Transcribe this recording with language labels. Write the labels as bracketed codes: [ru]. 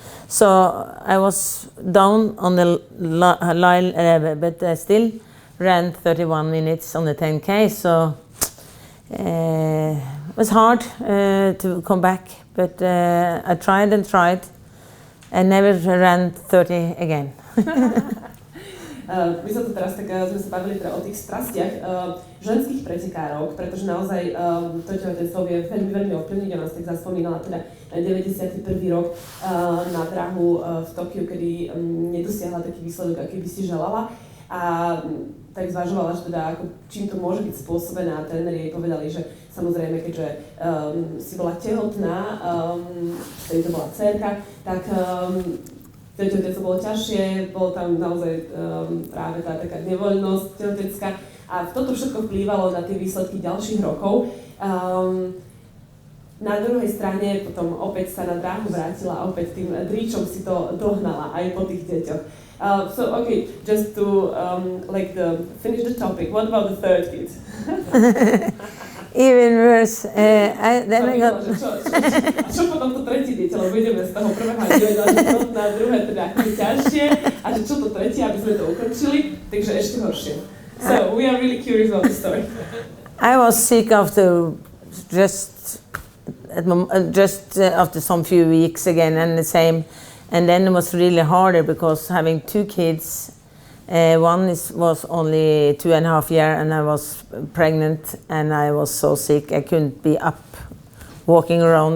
[en] So I was down on the line, but I still ran 31 minutes on the 10K, so it was hard to come back, but I tried and tried. I never ran 30 again. [sk] My sa tu teraz tak sme sa bavili teda o tých strastiach ženských pretekárov, pretože naozaj to tehotenstvo vie veľmi, veľmi ovplyvniť. Ona tak zaspomínala teda 91. rok na drahu v Tokiu, kedy nedosiahla taký výsledok, aký by si želala. A tak zvažovala, že teda ako, čím to môže byť spôsobené, a tréneri jej povedali, že samozrejme, keďže si bola tehotná, vtedy to bola dcérka, tak to bolo ťažšie, bolo tam naozaj práve tá taká nevoľnosť tehotenská a toto všetko vplývalo na tie výsledky ďalších rokov. Na druhej strane potom opäť sa na dráhu vrátila a opäť tým dríčom si to dohnala aj po tých deťoch. [en] So okay, just to finish the topic, what about the third kid? Even worse. Then I got... [sk] A čo potom to tretie dieťa, lebo ideme z toho prvého a nevedela, že to na druhé teda akože ťažšie a že čo to tretie, aby sme to ukončili, takže ešte horšie. [en] So we are really curious about the story. I was sick after just after some few weeks again, and the same, and then it was really harder because having 2 kids. One was only 2.5 years, and I was pregnant, and I was so sick I couldn't be up, walking around.